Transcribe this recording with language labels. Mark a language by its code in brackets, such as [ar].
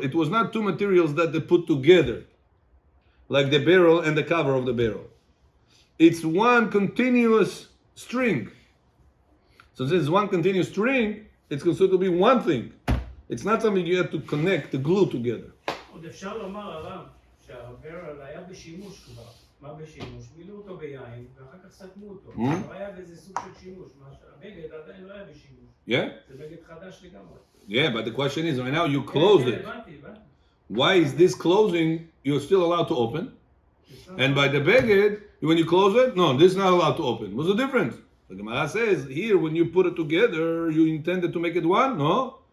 [en] It was not two materials that they put together, like the barrel and the cover of the barrel. It's one continuous string. So since it's one continuous string, it's considered to be one thing. It's not something you have to connect, to glue together. [he] עוד אפשר לומר הרב שהברל היה בשימוש כבר. מה בשימוש? מילאו אותו ביין ואחר כך סתמו אותו. הוא היה באיזה סוג של שימוש. הבגד עדיין לא היה בשימוש. [en] Yeah? [he] זה בגד חדש לגמרי. [en] Yeah, but the question is, right now you closed it. [he] הבנתי. [en] Why is this closing you're still allowed to open? And by the beged, when you close it, no, this is not allowed to open. What's the difference? The Gemara says here, when you put it together, you intended to make it one? No.